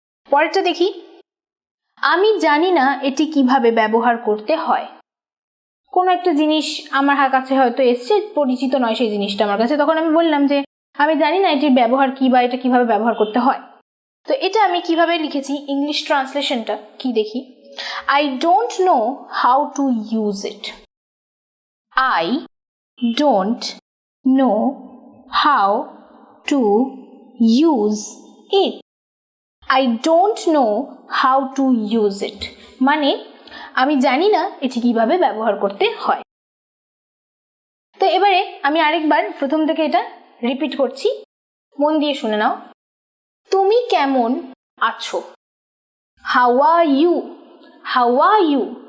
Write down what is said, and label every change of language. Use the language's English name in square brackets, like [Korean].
[Bangla] পরেরটা দেখি, আমি জানি না এটি কিভাবে ব্যবহার করতে হয়। কোনো একটা জিনিস আমার কাছে হয়তো এসছে, পরিচিত নয় সেই জিনিসটা আমার কাছে, তখন আমি বললাম যে আমি জানি না এটির ব্যবহার কি বা এটা কিভাবে ব্যবহার করতে হয়। তো এটা আমি কিভাবে লিখেছি ইংলিশ ট্রান্সলেশনটা কি দেখি। [English] I don't know how to use it. I don't know how to use it. I don't know how to use it [Bangla] মানে আমি জানি না এটি কিভাবে ব্যবহার করতে হয়। তো এবারে আমি আরেকবার প্রথম থেকে এটা রিপিট করছি, মন দিয়ে শুনে নাও। তুমি কেমন আছো। [English] How are you? How are you?